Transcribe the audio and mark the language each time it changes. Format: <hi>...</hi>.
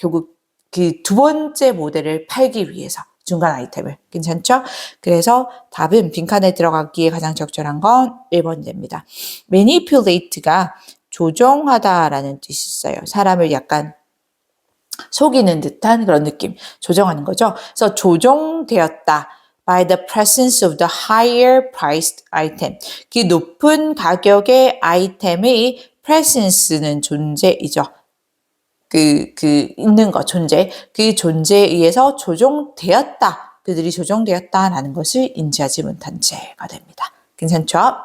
<ko>결국 그 두 번째 모델을 팔기 위해서 중간 아이템을. 괜찮죠? 그래서 답은 빈칸에 들어가기에 가장 적절한 건 1번이 됩니다. manipulate가 조종하다라는 뜻이 있어요. 사람을 약간 속이는 듯한 그런 느낌, 조정하는 거죠. 그래서 조종되었다.</ko> <en>by the presence of the higher priced item.</en> <ko>그 높은 가격의 아이템의 presence는 존재이죠. 있는 것, 존재. 그 존재에 의해서 조종되었다. 그들이 조종되었다라는 것을 인지하지 못한 채가 됩니다. 괜찮죠?</ko>